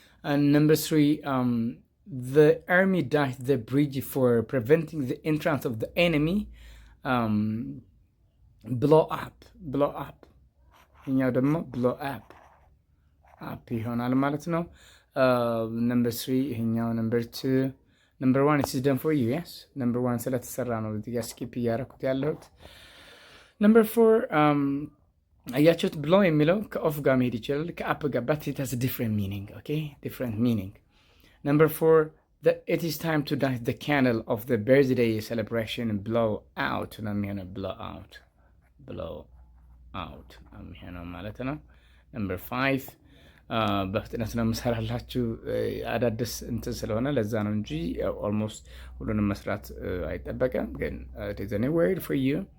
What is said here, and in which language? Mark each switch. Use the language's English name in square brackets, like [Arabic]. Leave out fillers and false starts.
[English] And number 3, the army dashed the bridge for preventing the entrance of the enemy. Blow up. [Amharic] እኛው ደግሞ blow up ይሆናል ማለት ነው። number 3 ይሄኛው number 2. [English] Number 1 it is done for you. [Amharic] Yes, number 1 ስለተሰራ ነው እዚህ ጋር ስኪፕ እያደረኩት ያለሁት። number 4 አያችሁት ብሎ የሚለው ከኦፍ ጋር መሄድ ይችላል ከአፕ ጋር [English] but it has a different meaning. Okay, different meaning. number 4 it is time to light the candle of the birthday celebration and blow out [Amharic] ነው የሚሆነው blow out ነው የሚሆነው ማለት ነው። [English] number 5 [Amharic] በፍጥነት ነው የምሰራላችሁ አዳዲስ እንትን ስለሆነ ለዛ ነው እንጂ ኦልሞስት ሁሉንም መስራት አይጠበቅም። ግን [English] it is a new word for you.